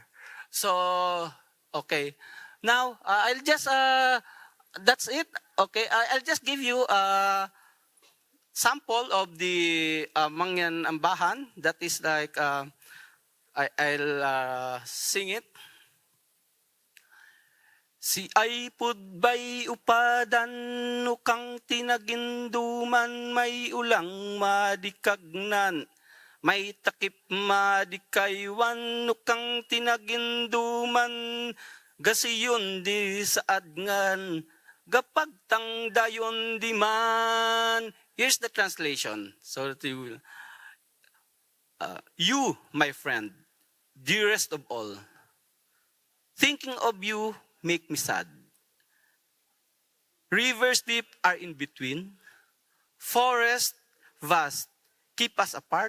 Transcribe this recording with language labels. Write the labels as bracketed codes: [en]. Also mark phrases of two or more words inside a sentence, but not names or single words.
[en] So, okay. Now, I'll just, that's it. Okay, I'll just give you a sample of the Mangyan Ambahan. That is like, I'll sing it. [hnn] Si ay pudbay upadan nukang tinaginduman may ulang madikagnan. May takip madikaywan nukang tinaginduman gasiyon di saadngan gapagtang dayon di man. [en] Here's the translation so that you will. You, my friend, dearest of all, thinking of you make me sad. Rivers deep are in between. Forests vast keep us apart.